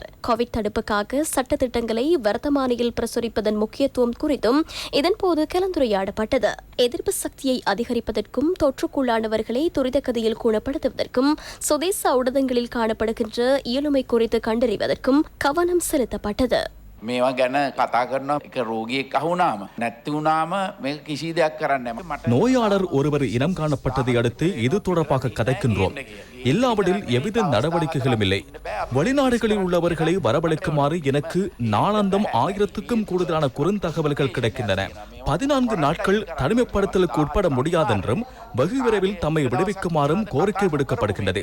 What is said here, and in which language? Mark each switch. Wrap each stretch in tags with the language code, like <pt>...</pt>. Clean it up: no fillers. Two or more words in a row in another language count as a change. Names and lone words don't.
<ta>கோவிட் தடுப்புக்காக சட்டத்திட்டங்களை வர்த்தமானியில் பிரசுரிப்பதன் முக்கியத்துவம் குறித்தும் இதன்போது கலந்துரையாடப்பட்டது. எதிர்ப்பு சக்தியை அதிகரிப்பதற்கும் தொற்றுக்குள்ளானவர்களை துரித கதியில் குணப்படுத்துவதற்கும் சுதேச ஊடகங்களில் காணப்படுகின்ற இயலுமை குறித்து கண்டறிவதற்கும் கவனம் செலுத்தப்பட்டது.</ta> <si>මේවා ගැන කතා කරන එක රෝගියෙක් අහුනාම නැති වුණාම මේක කිසි දෙයක් කරන්න බෑ.</si> <ta>நோயாளர் ஒருவர் இனம் காணப்பட்டதை அடுத்து இது தொடர்பாக கதைக்கின்றோம். இல்லாவிடில் எவ்வித நடவடிக்கைகளும் இல்லை. வெளிநாடுகளில் உள்ளவர்களை வரவழைக்குமாறு எனக்கு நாளாந்தம் 1000க்கும் கூடுதலான குறுந்தகவல்கள் கிடைக்கின்றன. 14 நாட்கள் தனிமைப்படுத்தலுக்கு உட்பட முடியாதென்றும் வெகு விரைவில் தம்மை விடுவிக்குமாறும் கோரிக்கை விடுக்கப்படுகின்றது.</ta>